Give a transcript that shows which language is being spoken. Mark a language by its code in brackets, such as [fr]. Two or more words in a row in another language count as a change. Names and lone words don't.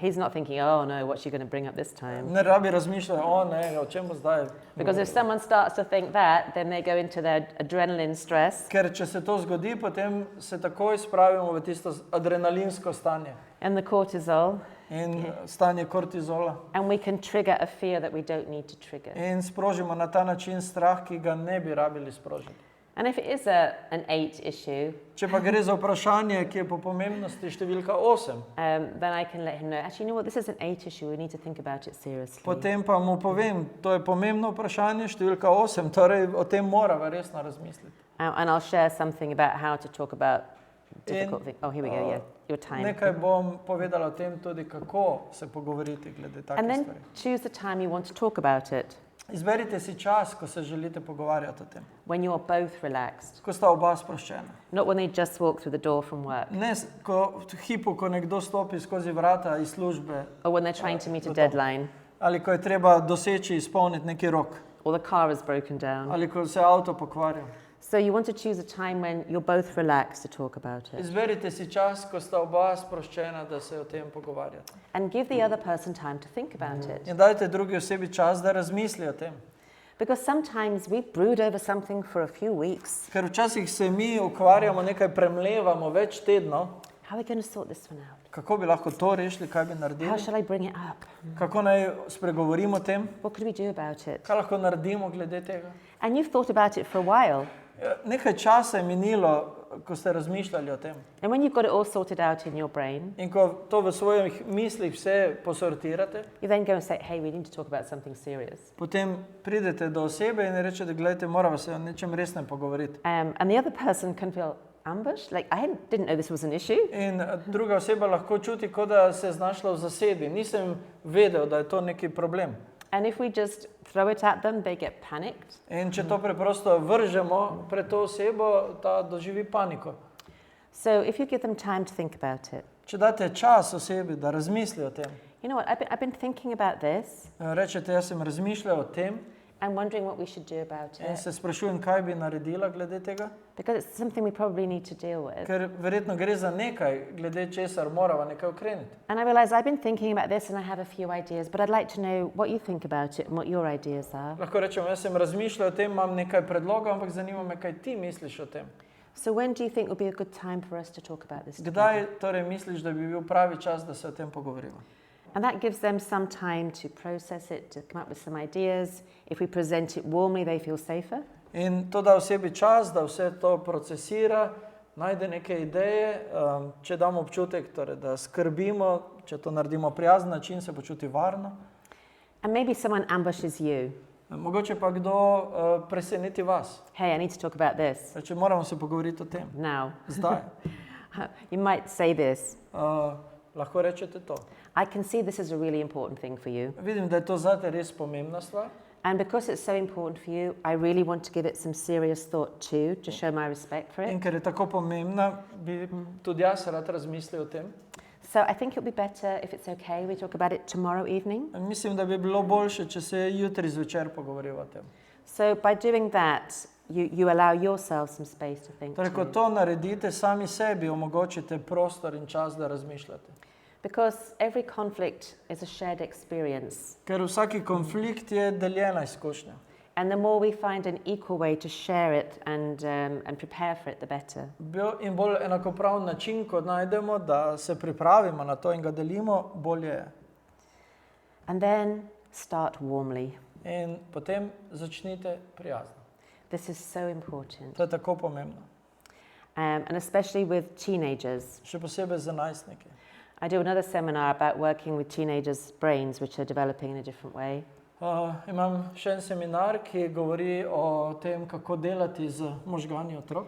[en] He's not thinking, oh no, what's she going to bring up this time? [sl] Ne rabi razmišljati, o ne, o čem bo zdaj. [en] Because if someone starts to think that, then they go into their adrenaline stress [sl] Ker če se to zgodi, potem se takoj spravimo v tisto adrenalinsko stanje [en] and the cortisol, [sl] in stanje kortizola. [en] and we can trigger a fear that we don't need to trigger. [sl] In sprožimo na ta način strah, ki ga ne bi rabili sprožiti. [en] And if it is an 8 issue, [sl] Če pa gre za vprašanje, ki je po pomembnosti številka 8, [en] then I can let him know, actually, you know what, this is an 8 issue, we need to think about it seriously. [sl] potem pa mu povem, to je pomembno vprašanje, številka 8, torej o tem morava resno razmisliti. [en] And I'll share something about how to talk about difficult things. Oh, here we go, yeah, your time. [sl] Nekaj bom povedala o tem tudi, kako se pogovoriti glede [en] And [sl] takih [en] then [sl] stvari. [en] choose the time you want to talk about it, [sl] Izberite si čas, ko se želite pogovarjati o tem. [en] when you're both relaxed, [sl] Ko sta oba sproščena. [en] not when they just walk through the door from work, [sl] Ne v hipu, ko nekdo stopi skozi vrata iz službe, [en] or when they're trying to meet a [sl] to. [en] deadline, [sl] ali ko je treba doseči, izpolniti neki rok, [en] or the car is broken down. [sl] ali ko se avto pokvarja. [en] So you want to choose a time when you're both relaxed to talk about it, [sl] Izberite si čas, ko sta oba sproščena, da se o tem pogovarjata. [en] and give the other person time to think about it. [sl] In dajte drugi osebi čas, da razmisli o tem. [en] Because sometimes we brood over something for a few weeks. [sl] Ker včasih se mi ukvarjamo, nekaj premlevamo več tednov, [en] How are we going to sort this one out? [sl] kako bi lahko to rešili, kaj bi [en] How [sl] naredili, [en] shall I bring it up? [sl] kako naj spregovorimo o tem, [en] What could we do about it? [sl] kaj lahko naredimo glede tega. [en] And you've thought about it for a while. [sl] Nekaj časa je minilo, ko ste razmišljali o tem. [en] And when you've got it all sorted out in your brain, [sl] In ko to v svojih mislih vse posortirate, [en] you then go and say, hey, we need to talk about something serious. [sl] potem pridete do osebe in rečete, gledajte, moramo se o nečem resnem pogovoriti. [en] And the other person can feel ambushed, like, didn't know this was an issue. [sl] In druga oseba lahko čuti, kot da se je znašla v zasedi. Nisem vedel, da je to neki problem. [en] And if we just throw it at them, they get panicked. [sl] In če to preprosto vržemo pred to osebo, ta doživi paniko. [en] So if you give them time to think about it, [sl] Če date čas osebi, da razmisli o tem, [en] you know what, I've been thinking about this [sl] rečete, jaz sem razmišljal o tem [en] and wondering what we should do about [sl] in [en] it, [sl] se sprašujem, kaj bi naredila glede tega, [en] because it's something we probably need to deal with. [sl] ker verjetno gre za nekaj, glede česar morava nekaj ukreniti. [en] And I realize I've been thinking about this and I have a few ideas, but I'd like to know what you think about it and what your ideas are. [sl] Lahko rečem, jaz sem razmišljal o tem, imam nekaj predlogov, ampak zanima me, kaj ti misliš o tem. [en] So when do you think would be a good time for us to talk about this together? [sl] Kdaj torej misliš, da bi bil pravi čas, da se o tem pogovorimo? [en] And that gives them some time to process it, to come up with some ideas. If we present it warmly, they feel safer. [sl] In to da osebi čas, da vse to procesira, najde neke ideje, če damo občutek, torej, da skrbimo, če to naredimo prijazen način, se počuti varno. [en] And maybe someone ambushes you. [sl] Mogoče pa kdo preseneti vas. [en] Hey, I need to talk about this [sl] Reče, moramo se pogovoriti o tem. [en] now. [sl] Zdaj. [en] You might say this. [sl] Lahko rečete to. [en] I can see this is a really important thing for you. [sl] Vidim, da je to zate res pomembna stvar. [en] And because it's so important for you, I really want to give it some serious thought too, to show my respect for [sl] In [en] it. [sl] ker je tako pomembna, bi tudi jaz rad razmislil o tem. [en] So I think it would be better if it's okay, we talk about it tomorrow evening. [sl] Mislim, da bi bilo boljše, če se jutri zvečer pogovoriva o tem. [en] So by doing that, you allow yourself some space to think [sl] Torej, ko [en] too. [sl] to naredite, sami sebi omogočite prostor in čas, da razmišljate. [en] Because every conflict is a shared experience. [sl] Ker vsaki konflikt je deljena izkušnja. [en] And the more we find an equal way to share it and prepare for it, the better. [sl] In bolj enakopraven način, ko najdemo, da se pripravimo na to in ga delimo, bolje je. [en] And then start warmly. [sl] In potem začnite prijazno. [en] This is so important. [sl] To je tako pomembno. [en] And especially with teenagers. [sl] Še posebej za najstnike. [en] I do another seminar about working with teenagers' brains, which are developing in a different way. [sl] Imam še en seminar, ki govori o tem, kako delati z možgani otrok.